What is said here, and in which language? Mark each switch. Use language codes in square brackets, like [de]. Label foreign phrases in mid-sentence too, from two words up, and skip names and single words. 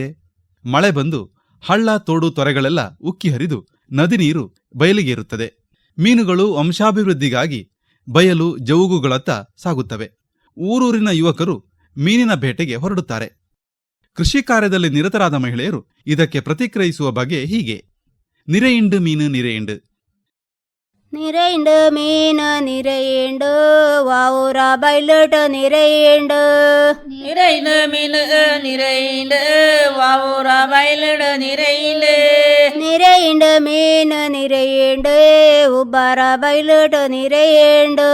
[kn] ಮಳೆ ಬಂದು ಹಳ್ಳ ತೋಡು ತೊರೆಗಳೆಲ್ಲ ಉಕ್ಕಿ ಹರಿದು ನದಿ ನೀರು ಬಯಲಿಗೇರುತ್ತದೆ. ಮೀನುಗಳು ವಂಶಾಭಿವೃದ್ಧಿಗಾಗಿ ಬಯಲು ಜವುಗುಗಳತ್ತ ಸಾಗುತ್ತವೆ. ಊರೂರಿನ ಯುವಕರು ಮೀನಿನ ಬೇಟೆಗೆ ಹೊರಡುತ್ತಾರೆ. ಕೃಷಿ ಕಾರ್ಯದಲ್ಲಿ ನಿರತರಾದ ಮಹಿಳೆಯರು ಇದಕ್ಕೆ ಪ್ರತಿಕ್ರಿಯಿಸುವ ಬಗೆ ಹೀಗೆ. [tcy] ನಿರೆಯಿಂಡು ಮೀನು ನಿರೆಯಿಂಡು. ನಿರೆಯಿಂಡು ಮೀನು ನಿರೆಯಿಂಡು ವಾವುರ ಬೈಲಟ ನಿರೆಯಿಂಡು. ನಿರೆಯಿಂಡು ಮೀನು ನಿರೆಯಿಂಡು ವಾವುರ ಬೈಲಟ ನಿರೆಯಿಂಡು. ನಿರೆಯಿಂಡು ಮೀನು ನಿರೆಯಿಂಡು ಉಬ್ಬರ ಬೈಲಟ ನಿರೆಯಿಂಡು.